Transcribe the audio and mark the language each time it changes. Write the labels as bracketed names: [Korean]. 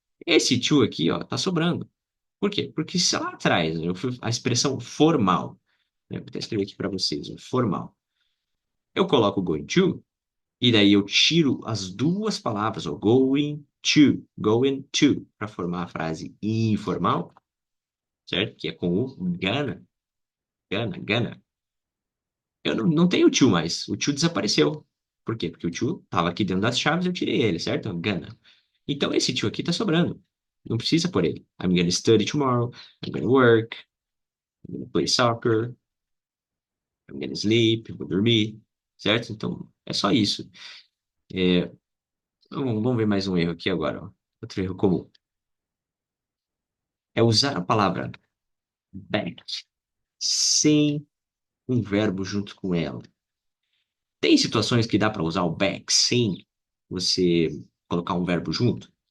[Portuguese] Esse to aqui, ó, tá sobrando. Por quê? Porque se lá atrás a expressão formal, né, vou até escrever aqui para vocês, ó, formal, eu coloco going to, e daí eu tiro as duas palavras, ó, going to, para formar a frase informal, certo? Que é com o gonna. Eu não tenho o to mais, o to desapareceu. Por quê? Porque o to estava aqui dentro das chaves, eu tirei ele, certo? Gonna. Então esse to aqui tá sobrando. Não precisa por ele. [English] I'm gonna study tomorrow, I'm gonna work, I'm gonna play soccer, I'm gonna sleep, [Portuguese] eu vou dormir, certo? Então, é só isso. É, vamos ver mais um erro aqui agora, ó. Outro erro comum. É usar a palavra back sem um verbo junto com ela. Tem situações que dá para usar o back sem você colocar um verbo junto?